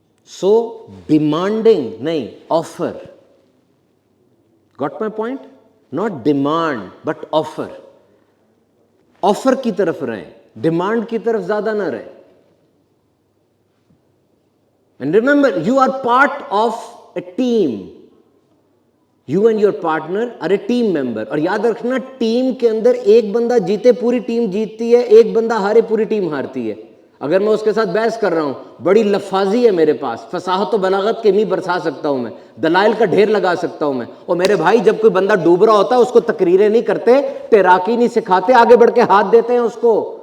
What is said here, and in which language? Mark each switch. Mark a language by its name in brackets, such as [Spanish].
[English] so demanding [Urdu] نہیں, [English] Offer. Got my point? Not demand but offer. [Urdu] Offer کی طرف رہیں, ڈیمانڈ کی طرف زیادہ نہ رہیں. [English] And remember, you are part of a team. You and your partner are a team member. [Urdu] اور یاد رکھنا, ٹیم کے اندر ایک بندہ جیتے پوری ٹیم جیتتی ہے, ایک بندہ ہارے پوری ٹیم ہارتی ہے. اگر میں اس کے ساتھ بحث کر رہا ہوں, بڑی لفاظی ہے میرے پاس, فصاحت و بلاغت کے می برسا سکتا ہوں میں, دلائل کا ڈھیر لگا سکتا ہوں میں. اور میرے بھائی, جب کوئی بندہ ڈوب رہا ہوتا ہے اس کو تقریریں نہیں کرتے, تیراکی نہیں سکھاتے, آگے بڑھ کے ہاتھ دیتے ہیں اس کو.